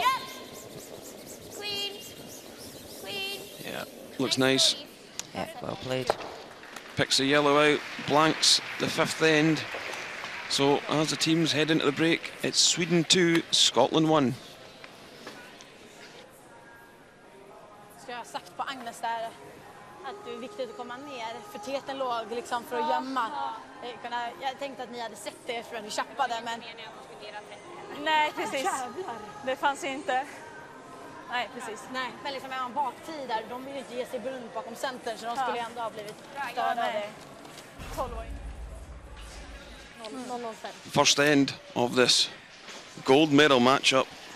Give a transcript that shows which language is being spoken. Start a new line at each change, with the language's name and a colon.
English: yep. Clean, clean. Yeah, looks nice. Yeah, well played. Picks the yellow out, blanks the 5th end. So as the teams head into the break, it's Sweden 2, Scotland 1.
Swedish: Ska jag ha sagt på Agnes där att det är viktigt att komma ner för teten låg liksom för att gömma. Jag tänkte att ni hade sett det för att ni chappade, men Nej, precis. Det fanns ju inte. Nej, precis. nej, men liksom är man baktid där, de vill inte ge sig runt bakom centern, så de skulle ändå ha blivit störda. 12-åring. 0-0-5.
English: First end of this gold medal matchup.